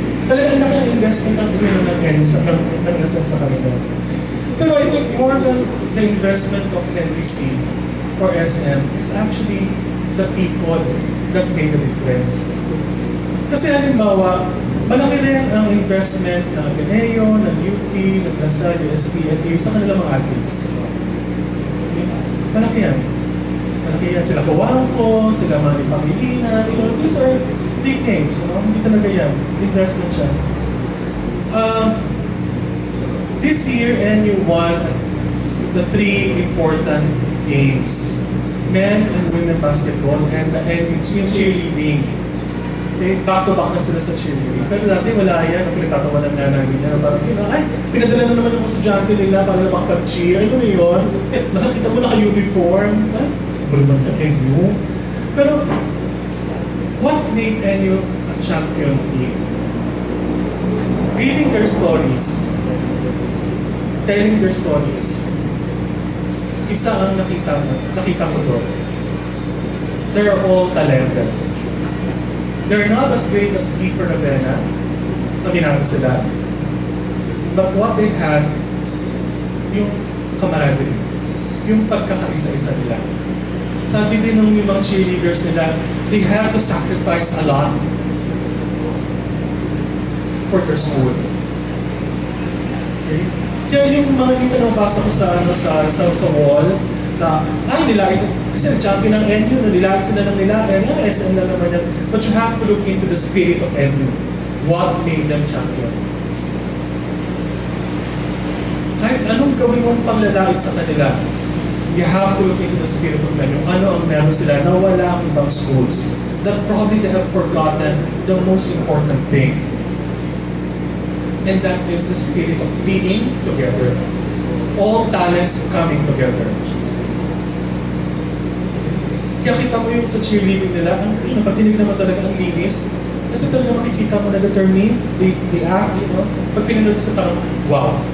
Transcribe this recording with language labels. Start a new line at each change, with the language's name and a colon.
Filipino: Talagang laki ang investment ng NU sa kanila.
English: Pero I think more than the investment of Henry C. or SM, it's actually the people that made the difference.
Filipino: Kasi halimbawa, malaki rin ang investment ng Ateneo, ng UP, ng Lasal, USP, FU sa kanilang mga athletes. Malaki yan. Malaki yan. Sila Kawangko, sila Manny Pangilinan,
English: these are big names.
Filipino: Hindi talaga yan. Investment siya.
English: This year, NU won the 3 important games men and women basketball and
Filipino: yung
English: cheerleading.
Filipino: Okay, back-to-back na sila sa cheerleading. Pero dati wala yan, ang pinagtatawanan nga namin yan. Parang, ay, pinadala na naman yung estudyante nila para makapag-cheer. Ano na yun? Nakakita mo naka-uniform. Ay, wala naman na NU.
English: Pero, what made NU a champion team? Reading their stories, telling their stories,
Filipino: isa ang nakita ko doon.
English: They're all talented. They're not as great as Kiefer Ravena,
Filipino: naminado sila.
English: But what they had,
Filipino: yung camaraderie, yung pagkakaisa-isa nila. Sabi din ng mga cheerleaders nila,
English: they have to sacrifice a lot for their school. Okay?
Filipino: Kaya yung mga isa na basa ko sa wall, na, ay, nilait, kasi champion ng NU, nilait sila ng nilait, SM na naman yan.
English: But you have to look into the spirit of NU. What made them champion?
Filipino: Kahit anong gawin mong panglalait sa kanila,
English: you have to look into the spirit of NU.
Filipino: Ano ang meron sila na wala ang ibang schools?
English: That probably they have forgotten the most important thing. And that is the spirit of being together. All talents coming together.
Filipino: Kaya kita mo yung sa cheerleading nila, pag tinignan mo talaga ang linis, kasi talaga makikita mo na determined,
English: they act,
Filipino: pag pinanood sa parang, wow.